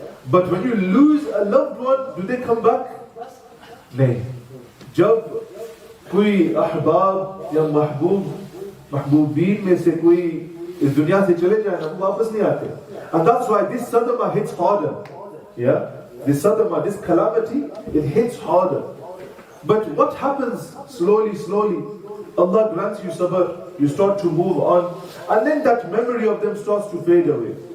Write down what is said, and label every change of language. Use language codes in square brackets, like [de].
[en] But when you lose a loved one, do they come back? No. [hi] जब कोई अहबाब या महबूबीन में से कोई इस दुनिया से चले जाए ना, वो वापस नहीं आते. [en] And that's why this sadama hits harder. This sadama, this calamity, it hits harder. But what happens slowly, Allah grants you sabr, you start to move on, and then that memory of them starts to fade away.